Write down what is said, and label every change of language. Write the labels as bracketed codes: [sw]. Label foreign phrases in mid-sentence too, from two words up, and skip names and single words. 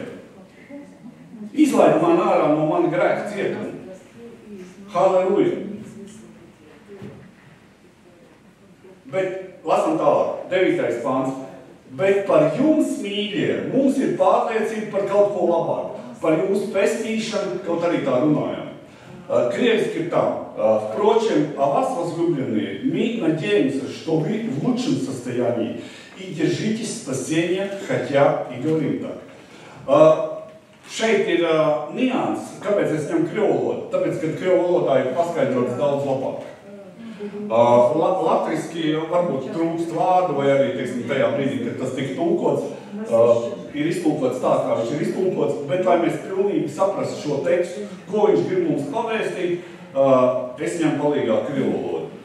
[lv] Izlaid man ārā no mana grēka cietuma. Halleluja! Bet, lasam tālāk, 9. pāns. Bet par jums, mīļie, mums ir pārliecība par kaut ko labāku. Par jūsu pestīšanu, kaut arī tā runājām. Krieviski tam. [ru] Впрочем, о вас, возлюбленные, мы надеемся, что вы в лучшем состоянии и держитесь спасения, хотя и говорим так. [lv] Šeit ir nianses, kāpēc es ņemu krievu valodu? Tāpēc, ka krievu valodā ir paskaidrots daudz labāk. Latviski varbūt trūkst vārdu, vai arī, teiksim, tajā brīdī, kad tas tika tulkots, ir iztulkots tā, kā viņš ir iztulkots, bet lai mēs pilnīgi saprastu šo tekstu, ko viņš grib mums pavēstīt, es ņemu palīgā krievu valodu.